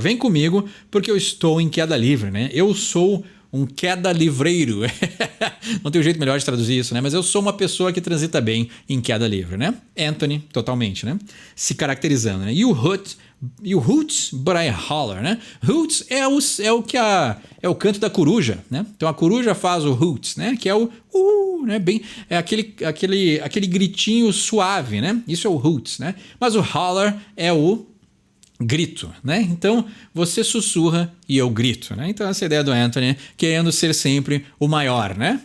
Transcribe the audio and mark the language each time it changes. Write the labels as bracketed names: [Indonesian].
[Portuguese] Vem comigo porque eu estou em queda livre, né? Eu sou um queda livreiro. Não tem um jeito melhor de traduzir isso, né? Mas eu sou uma pessoa que transita bem em queda livre, né? Anthony, totalmente, né? Se caracterizando, né? [English] You hoots, but I holler, né? [Portuguese] Hoots é o canto da coruja, né? Então a coruja faz o hoots, né? Que é o né? Bem, é aquele gritinho suave, né? Isso é o hoots, né? Mas o holler é o grito, né? Então você sussurra e eu grito, né? Então essa ideia do Anthony querendo ser sempre o maior, né?